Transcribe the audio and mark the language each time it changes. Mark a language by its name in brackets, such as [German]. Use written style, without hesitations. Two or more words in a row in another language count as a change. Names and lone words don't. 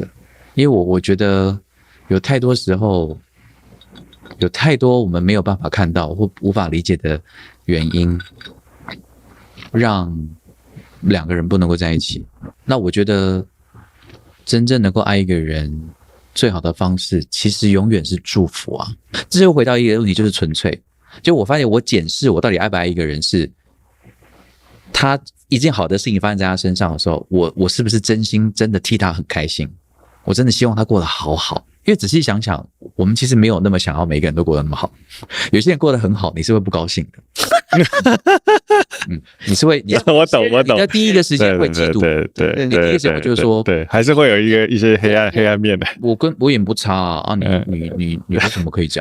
[Chinese] 因為我覺得有太多時候，有太多我們沒有辦法看到或無法理解的原因，讓2個人不能夠在一起。那我覺得真正能夠愛一個人最好的方式，其實永遠是祝福啊。這就回到一個問題，就是純粹。就我發現我檢視我到底愛不愛一個人，是他一件好的事情發生在他身上的時候，我是不是真心真的替他很開心，我真的希望他過得好好。因為仔細想想，我們其實沒有那麼想要每個人都過得那麼好。有些人過得很好，你是會不高興的。你是會，我懂。你的第一個時間會嫉妒，對，你第一個時間就是說，對，還是會有一些黑暗面的。我眼不差啊，你為什麼可以這樣？